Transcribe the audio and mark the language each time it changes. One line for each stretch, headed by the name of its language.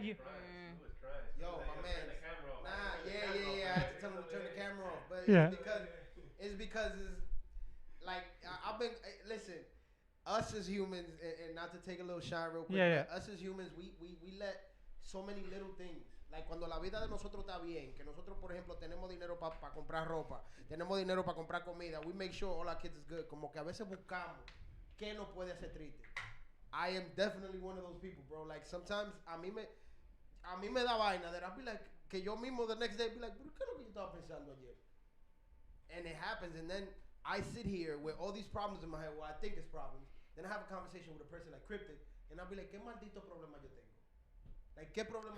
English: Yo, my man. Nah, yeah. I had to tell him to turn the camera off, but yeah. it's because it's like I've been listen. us as humans, and not to take a little shine real quick, Yeah. us as humans, we let so many little things.
Spanish: Like cuando la vida de nosotros está bien, que nosotros, por ejemplo, tenemos dinero para comprar ropa, tenemos dinero para comprar comida,
English: we make sure all our kids is good.
Spanish: Como que a veces buscamos qué nos puede hacer triste.
English: I am definitely one of those people, bro. Like sometimes
Spanish: a mí me da vaina
English: that I'll be like,
Spanish: que yo mismo
English: the next day be like,
Spanish: ¿por qué es lo que yo estaba pensando ayer?
English: And it happens, and then I sit here with all these problems in my head, well, I think it's problems. Then I have a conversation with a person like Kryptic, and I'll be like,
Spanish: ¿qué maldito problema yo tengo?
English: Like,
Spanish: ¿qué problema